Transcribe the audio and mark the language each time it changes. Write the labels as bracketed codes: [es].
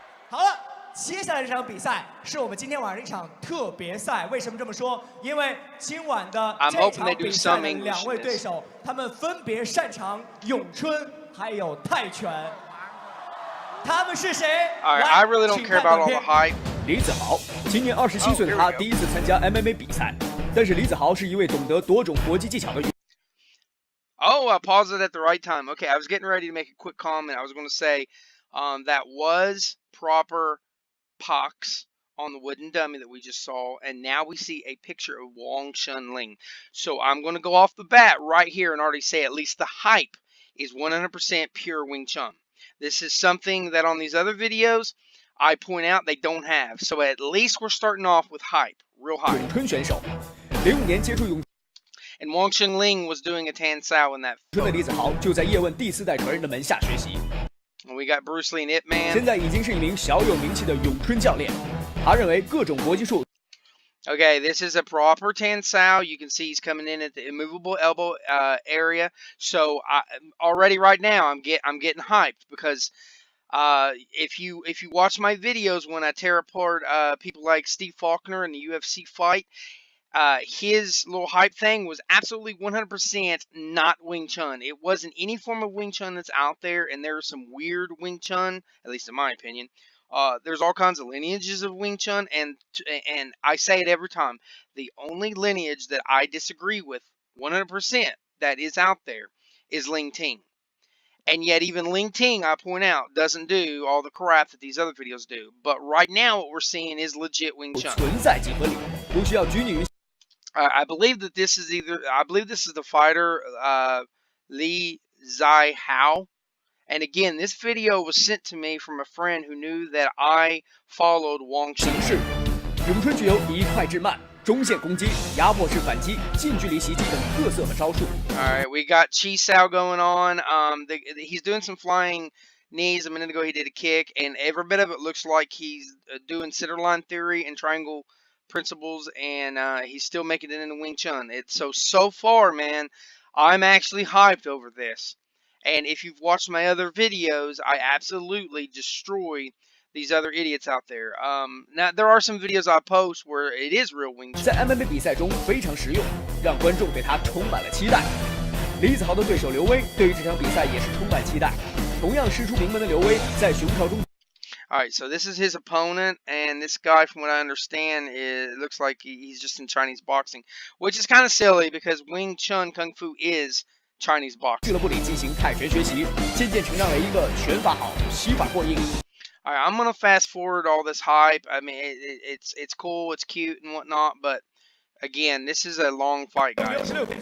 [zh] 好了，接下来这场比赛是我们今天晚上一场特别赛。为什么这么说？因为今晚的这场比赛的两位对手，他们分别擅长咏春还有泰拳。他们是谁？ [en] I really don't care about all the hype. [zh] 李子豪，今年27岁的他第一次参加 MMA 比赛，但是李子豪是一位懂得多种搏击技巧的。 [en] Oh, I paused it at the right time. Okay, I was getting ready to make a quick comment. I was going to say that was proper pox on the wooden dummy that we just saw, and now we see a picture of Wang Ling. So I'm going to go off the bat right here and already say at least the hype is 100% pure Wing Chun. This is something that on these other videos I point out they don't have. So at least we're starting off with hype, real hype. [zh] 咏春选手，05年接触咏 [en] And Wang Ling was doing a Tan Sao in that. [zh] 春的李子豪就在叶问第4代传人的门下学习。 [en] We got Bruce Lee and Ip Man. [zh] 现在已经是一名小有名气的咏春教练。他认为各种搏击术。 [en] Okay, this is a proper Tan Sao. You can see he's coming in at the immovable elbow area. So already right now I'm getting hyped because if you watch my videos when I tear apart people like Steve Faulkner in the UFC fight, his little hype thing was absolutely 100% not Wing Chun. It wasn't any form of Wing Chun that's out there, and there's some weird Wing Chun, at least in my opinion. There's all kinds of lineages of Wing Chun, and I say it every time. The only lineage that I disagree with 100% that is out there is Ling Ting. And yet even Ling Ting, I point out, doesn't do all the crap that these other videos do. But right now what we're seeing is legit Wing Chun. [zh] 存在即合理，不需要拘泥于。 [en] I believe that this is the fighter Li Zihao. And again, this video was sent to me from a friend who knew that I followed Wang Chun. [zh] 形式，咏春具有以快制慢、中线攻击、压迫式反击、近距离袭击等特色和招数。 [en] All right, we got Chi Sao going on. He's doing some flying knees. A minute ago, he did a kick, and every bit of it looks like he's doing centerline theory and triangle principles, and he's still making it into Wing Chun. So far, man, I'm actually hyped over this. And if you've watched my other videos, I absolutely destroy these other idiots out there. Now there are some videos I post where it is real Wing Chun. [zh] 在 MMA 比赛中非常实用，让观众对他充满了期待。李子豪的对手刘威对于这场比赛也是充满期待。同样师出名门的刘威，在熊条中。 [en] Alright, so this is his opponent, and this guy, from what I understand, it looks like he's just in Chinese boxing, which is kind of silly because Wing Chun Kung Fu is Chinese boxing. [zh] 俱乐部里进行泰拳学习，渐渐成长为一个拳法好、膝法过硬。 [en] Alright, I'm gonna fast forward all this hype. I mean, it's cool, it's cute and whatnot, but again, this is a long fight, guys.